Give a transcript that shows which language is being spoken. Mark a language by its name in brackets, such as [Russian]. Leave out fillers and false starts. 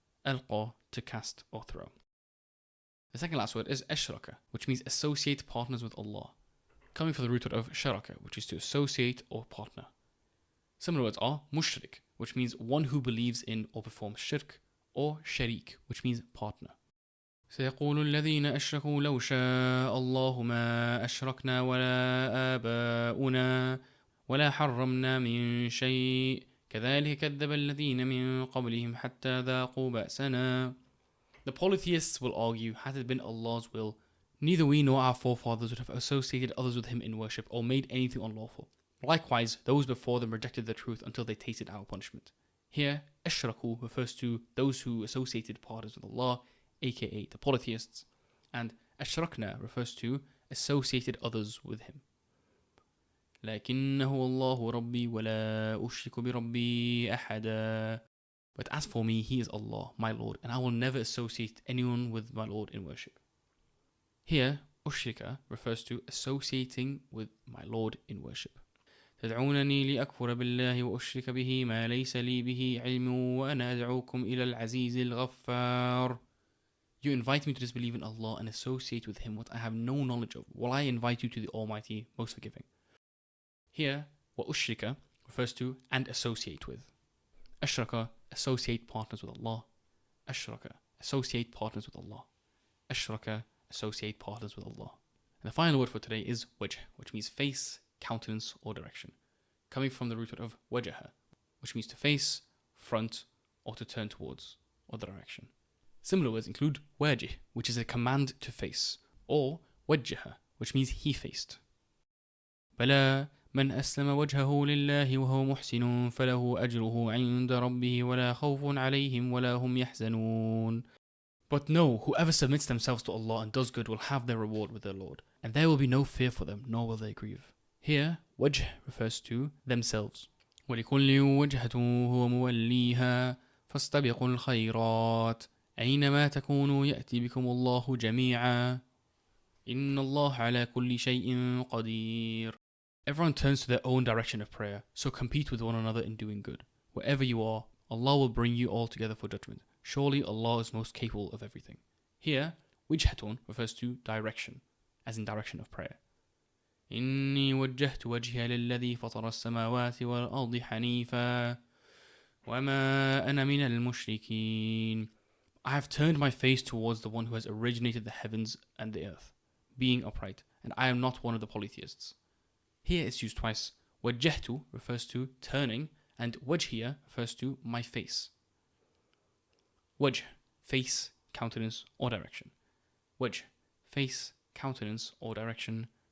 [English] Alqa, to cast or throw. The second last word is ashraka, which means associate partners with Allah, coming from the root word of sharaka, which is to associate or partner. Similar words are mushrik, which means one who believes in or performs shirk, or sharik, which means partner. [Arabic] سيقول الذين أشركوا لو شاء الله ما أشركنا ولا آباؤنا ولا حرمنا من شيء كذلك كذب الذين من قبلهم حتى ذاقوا بأسنا. [English] The polytheists will argue, had it been Allah's will, neither we nor our forefathers would have associated others with him in worship or made anything unlawful. Likewise, those before them rejected the truth until they tasted our punishment. Here, ashraku refers to those who associated partners with Allah, aka the polytheists, and ashrakna refers to associated others with him. [Arabic] لكنه الله ربي ولا أشرك بربي أحدا. [English] But as for me, he is Allah, my Lord, and I will never associate anyone with my Lord in worship. Here, ushrika refers to associating with my Lord in worship. [Arabic] تدعونني لأكفر بالله وأشرك به ما ليس لي به علم وأنا أدعوكم إلى العزيز الغفار. [English] You invite me to disbelieve in Allah and associate with him what I have no knowledge of, while I invite you to the Almighty, most forgiving. Here, وأشرك refers to and associate with. Ashraka, associate partners with Allah. Ashraka, associate partners with Allah. Ashraka, associate partners with Allah. And the final word for today is wajh, which means face, countenance, or direction, coming from the root word of wajaha, which means to face, front, or to turn towards, or the direction. Similar words include wajih, which is a command to face, or wajjaha, which means he faced. [Arabic] بلى من أسلم وجهه لله وهو محسن فله أجره عند ربه ولا خوف عليهم ولا هم يحزنون. [English] But no, whoever submits themselves to Allah and does good will have their reward with their Lord, and there will be no fear for them, nor will they grieve. Here, wajh refers to themselves. [Arabic] ولكل وجهة هو موليها فاستبقوا الخيرات أينما تكونوا يأتي بكم الله جميعا إن الله على كل شيء قدير. [English] Everyone turns to their own direction of prayer, so compete with one another in doing good. Wherever you are, Allah will bring you all together for judgment. Surely Allah is most capable of everything. Here, wijhatun refers to direction, as in direction of prayer. [Arabic] إني وجهت وجهي للذي فطر السماوات والأرض حنيفا وما أنا من المشركين. [English] I have turned my face towards the one who has originated the heavens and the earth, being upright, and I am not one of the polytheists. Here it's used twice. Wajjahtu refers to turning, and wajhiya refers to my face. Wajh, face, countenance, or direction. Wajh, face, countenance, or direction.